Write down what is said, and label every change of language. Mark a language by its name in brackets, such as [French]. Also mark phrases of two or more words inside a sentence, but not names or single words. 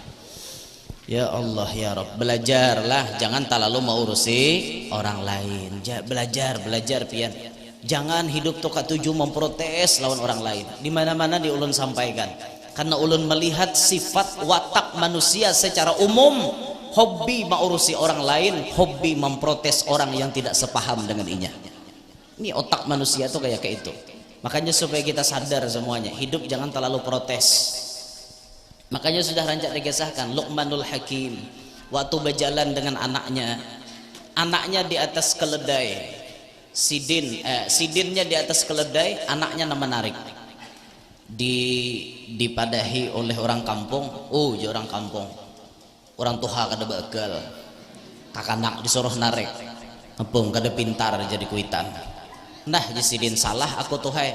[Arabic] ya Allah ya Rabb [Banjar] belajarlah jangan terlalu mau urusi orang lain belajar pian jangan hidup tuh ketujuh memprotes lawan orang lain di mana-mana di ulun sampaikan karena ulun melihat sifat watak manusia secara umum hobi mau urusi orang lain hobi memprotes orang yang tidak sepaham dengan inya ini otak manusia tuh kayak itu makanya supaya kita sadar semuanya hidup jangan terlalu protes makanya sudah rancak dikisahkan Luqmanul Hakim waktu berjalan dengan anaknya di atas keledai sidinnya di atas keledai anaknya menarik dipadahi oleh orang kampung orang kampung orang tuha kada bakal kakanak disuruh narik ngepung kada pintar jadi kuitan nah sidin salah aku tuhai